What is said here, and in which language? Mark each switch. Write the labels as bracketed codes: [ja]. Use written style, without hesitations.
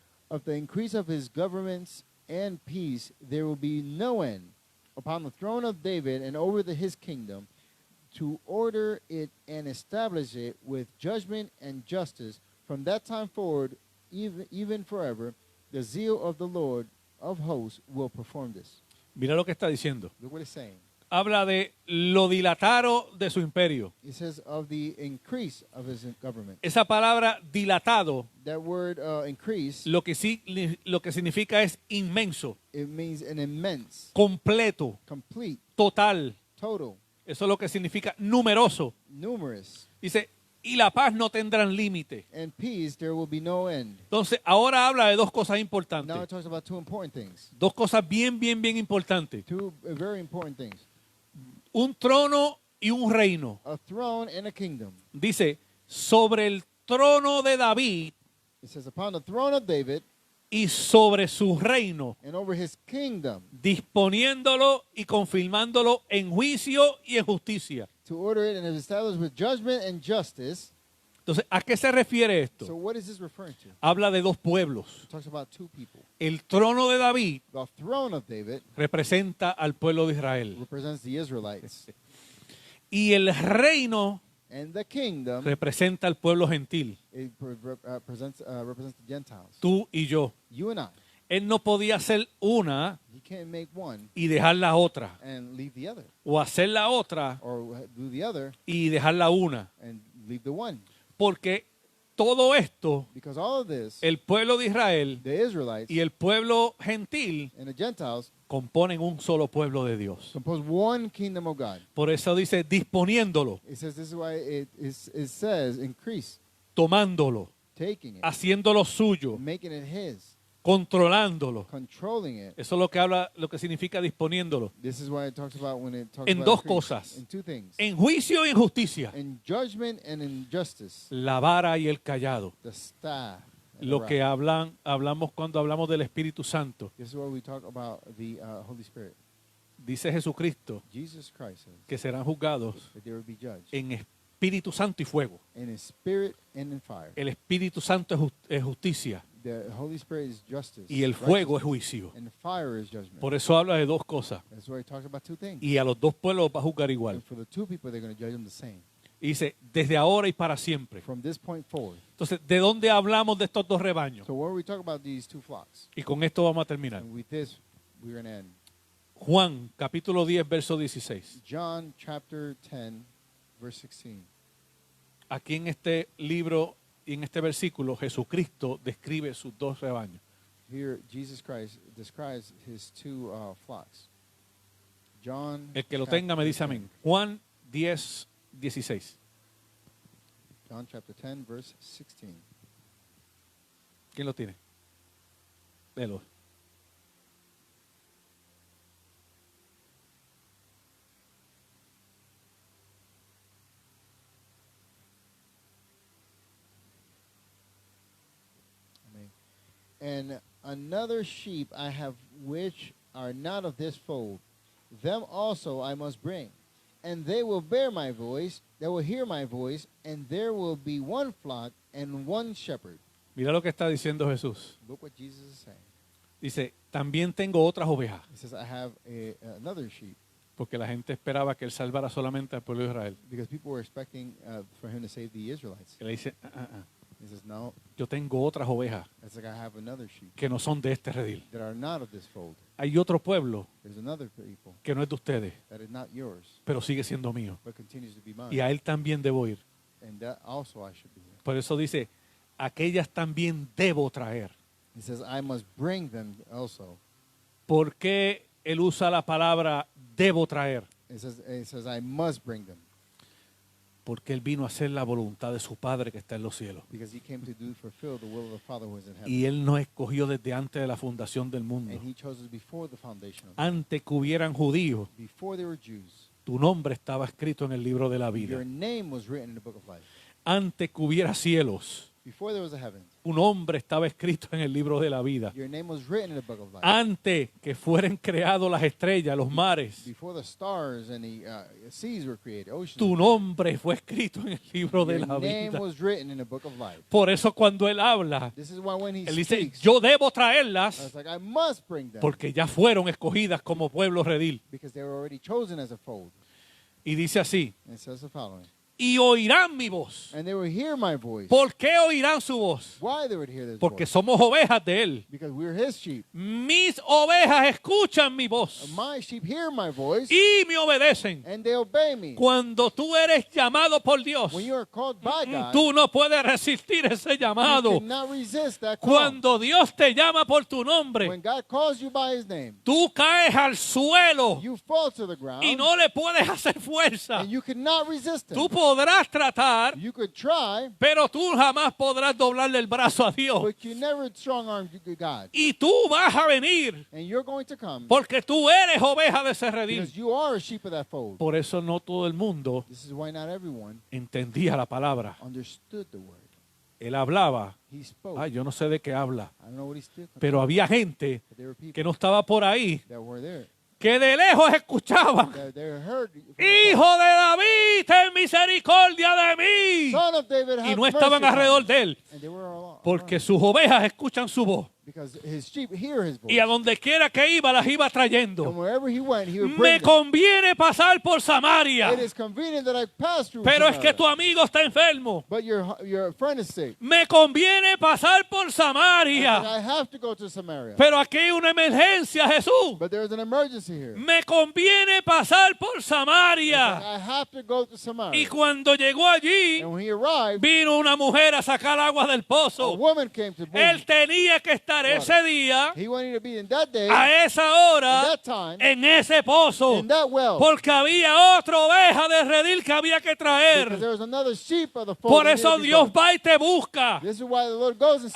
[en] Of the increase of his governments and peace, there will be no end upon the throne of David and over his kingdom, to order it and establish it with judgment and justice from that time forward, even forever. The zeal of the Lord of hosts will perform this. [es] Mira lo que está diciendo. [en] Look what it's saying. [es] Habla de lo dilatado de su imperio. [en] It says of the increase of his government. [es] Esa palabra dilatado [en] That word increase, [es] lo que significa es inmenso, [en] it means an immense, [es] completo, [en] complete, [es] total. [en] total, [es] Eso es lo que significa numeroso. [en] numerous. [es] Dice, y la paz no tendrán límite. [en] And peace, there will be no end. [es] Entonces, ahora habla de dos cosas [en] Now it [es] importantes. [en] talks about two important things. [es] Dos cosas bien importantes. [en] Two very important things. [es] Un trono y un reino. [en] A throne and a kingdom. [es] Dice, sobre el trono de David [en] It says, upon the throne of David [es] y sobre su reino, [en] and over his kingdom, [es] disponiéndolo y confirmándolo en juicio y en justicia. [en] to order it and establish with judgment and justice. [es] Entonces, ¿a qué se refiere [en] So [es] esto? [en] what is this referring to? [es] Habla de dos pueblos. [en] It talks about two people. [es] El trono de David [en] The throne of David [es] representa al pueblo de Israel. [en] represents the Israelites. [es] Y el reino [en] And the kingdom, [es] representa al pueblo gentil. [en] it represents the Gentiles. [es] Tú y yo. [en] You and I. [es] Él no podía hacer una [en] He can't make one [es] y dejar la otra. [en] and leave the other. [es] O hacer la otra [en] Or do the other [es] y dejar la una. [en] and leave the one. [es] Porque todo esto, [en] Because all of this, [es] el pueblo de Israel [en] the Israelites [es] y el pueblo gentil [en] and the Gentiles [es] componen un solo pueblo de Dios. [en] compose one kingdom of God. [es] Por eso dice disponiéndolo, [en] It says this is why it says increase, [es] tomándolo, [en] taking it, [es] haciéndolo suyo, [en] making it his, [es] controlándolo. [en] controlling it. [es] Eso es lo que habla, lo que significa disponiéndolo. [en] This is why it talks about when it talks [es] En [en] about [es] dos [en] increase. [es] cosas. [en] In two things. [es] En juicio y en justicia, [en] In judgment and in justice. [es] la vara y el callado. [en] The staff. and [es] Lo [en] the [es] que [en] rod. [es] hablamos cuando hablamos del Espíritu Santo. [en] This is why we talk about the Holy Spirit. [es] Dice Jesucristo [en] Jesus Christ says [es] que serán juzgados [en] that they will be judged [es] en Espíritu Santo y fuego. [en] in His Spirit and in fire. [es] El Espíritu Santo es justicia [en] The Holy Spirit is justice. [es] y el fuego es [en] righteousness, [es] juicio. [en] and the fire is judgment. [es] Por eso habla de dos cosas. [en] That's why he talks about two things. [es] Y a los dos pueblos va a juzgar igual. [en] And for the two people, they're going to judge them the same. [es] Y dice, desde ahora y para siempre. [en] From this point forward. [es] Entonces, ¿de dónde hablamos de estos dos rebaños? [en] So where we talk about these two flocks. [es] Y con esto vamos a terminar. [en] And with this, we're going to end. [es] Juan, capítulo 10, verso 16. [en] John chapter 10, verse 16. [es] Aquí en este libro y en este versículo, Jesucristo describe sus dos rebaños. [en] Here, Jesus Christ describes his two flocks. John. [es] El que lo [en] chapter [es] tenga me dice amén. Juan 10, 16. [en] John chapter 10, verse 16. [es] ¿Quién lo tiene? Léelo. [en] Amen. And another sheep I have which are not of this fold. Them also I must bring. And they will bear my voice, they will hear my voice, and there will be one flock and one shepherd. [es] Mira lo que está diciendo Jesús. [en] Look what Jesus is saying. [es] Dice, también tengo otras ovejas. [en] He says, I have another sheep. [es] Porque la gente esperaba que él salvara solamente al pueblo de Israel. [en] Because people were expecting for him to save the Israelites. [es] Él le dice, [en] He says, no, [es] yo tengo otras ovejas [en] it's like I have another sheep [es] que no son de este redil. [en] that are not of this fold. [es] Hay otro pueblo [en] There's another people [es] que no es de ustedes, [en] that is not yours, [es] pero sigue siendo mío. [en] but continues to be mine. [es] Y a él también debo ir. [en] And that also I should be here. [es] Por eso dice, aquellas también debo traer. [en] He says, I must bring them also. [es] ¿Por qué él usa la palabra debo traer? [en] It says, I must bring them. [es] Porque él vino a hacer la voluntad de su Padre que está en los cielos. [en] Because he came to fulfill the will of the Father who is in heaven. [es] Y él nos escogió desde antes de la fundación del mundo. [en] And he chose us before the foundation of the [es] Antes que hubieran judíos, [en] Before they were Jews, [es] tu nombre estaba escrito en el libro de la vida. [en] your name was written in the book of life. [es] Antes que hubiera cielos, [en] Before there was a heaven, [es] tu nombre estaba escrito en el libro de la vida. [en] your name was written in the book of life. [es] Antes que fueran creados las estrellas, los mares, [en] Before the stars and the seas were created, oceans [es] tu [en] were created, [es] nombre fue escrito en el libro de [en] your [es] la [en] name [es] vida. [en] was written in the book of life. [es] Por eso cuando él habla, [en] This is why when he [es] él dice, [en] speaks, [es] yo debo [en] I [es] traerlas [en] was like, I must bring them [es] porque ya fueron escogidas como pueblo redil. [en] because they were already chosen as a fold. [es] Y dice así, [en] And it says the following. [es] y oirán mi voz. [en] And they would hear my voice. [es] ¿Por qué oirán su voz? [en] Why they would hear this [es] Porque [en] voice? [es] somos ovejas de él. [en] Because we're his sheep. [es] Mis ovejas escuchan mi voz [en] My sheep hear my voice [es] y me obedecen. [en] and they obey me. [es] Cuando tú eres llamado por Dios, [en] When you are called by God, [es] tú no puedes resistir ese [en] you [es] llamado. [en] cannot resist that call. [es] Cuando Dios te llama por tu [en] When [es] nombre, [en] God calls you by his name, [es] tú caes al suelo [en] you fall to the ground [es] y no le puedes hacer fuerza. [en] and you cannot resist him. [es] Tú podrás tratar, [en] You could try, [es] pero tú jamás podrás doblarle el brazo a Dios. [en] but you never strong arm God. [es] Y tú vas a venir [en] And you're going to come [es] porque tú eres oveja de ese redil. [en] because you are a sheep of that fold. [es] Por eso no todo el mundo [en] This is why not everyone [es] entendía la palabra. [en] understood the word. [es] Él hablaba. [en] He spoke. [es] Ay, yo no sé de qué habla. [en] I don't know what he spoke, [es] Pero había gente [en] but there were people [es] que no estaba por ahí, [en] that were there. [es] que de lejos escuchaban. [en] That they heard, [es] Hijo de David, ten misericordia de mí. [en] Son of David, [es] Y [en] have [es] no estaban [en] mercy upon [es] alrededor [en] me. [es] de él, [en] And they were all [es] porque sus ovejas escuchan su voz. [en] Because his sheep hear his voice. [es] Y a donde quiera que iba, las iba [en] And [es] trayendo. [en] wherever he went, he would [es] Me [en] bring them. [es] conviene pasar por Samaria, [en] It is convenient that I pass through [es] pero es [en] Samaria. [es] que tu amigo está enfermo. [en] But your friend is sick. [es] Me conviene pasar por [en] And [es] Samaria, [en] I have to go to Samaria. [es] pero aquí hay una emergencia, Jesús. [en] But there's an emergency here. [es] Me conviene pasar por Samaria. [en] I have to go to [es] Y [en] Samaria. [es] cuando llegó allí, [en] And when he arrived, [es] vino una mujer a sacar agua del [en] a [es] pozo. [en] woman came to [es] Él tenía que estar ese día, [en] He wanted to be in that day, [es] a esa [en] in [es] hora, [en] that time, [es] en ese pozo, [en] in that well. [es] porque había otra oveja de redil que había que [en] Because [es] traer. [en] there was another sheep of the fold. [es] Por [en] that [es] eso [en] needed to be [es] Dios [en] brought. [es] va y te busca. [en] This is why the Lord goes and seeks